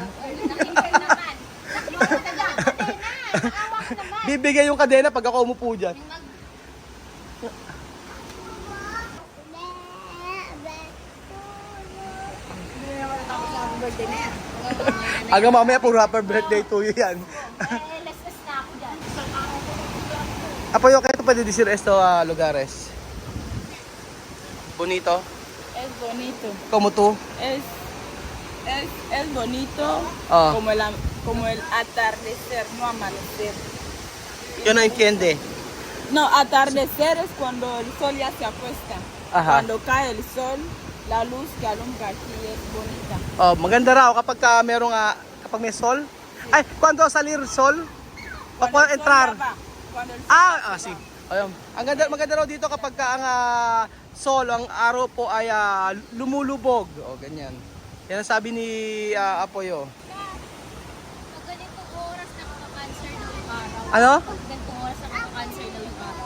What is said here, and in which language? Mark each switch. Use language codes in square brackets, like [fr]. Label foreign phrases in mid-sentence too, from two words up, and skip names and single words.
[tl] Nakinggan naman. Nakinggan ka dyan. Nakawa ka naman. Bibigay yung kadena pag ako umupo dyan. Birthday na yan. Hanggang mamaya puro [en] happy birthday to you [tl] yan. Let's na ako dyan. Apoy, okay ito pwede [es] decir esto lugares. Bonito. Es bonito. Como tú. Es bonito Ah. como el atardecer, no amanecer. Yo no entiende. No, atardecer es cuando el sol ya se acuesta. Ajá. Cuando cae el sol, la luz que alumbra aquí es bonita. [tl] Oh, maganda raw kapag merong kapag may sol. Ay, [es] cuando salir sol? O Cuando el sol entrar? ya va, cuando el sol Sí. [tl] Ayun. Maganda raw dito kapag ang sol, ang araw po ay lumulubog. O, ganyan. Yan ang sabi ni Apoyo. Pag ganitong oras nakaka-cancer daw yung araw. Ano? Pag ganitong oras nakaka-cancer daw yung araw.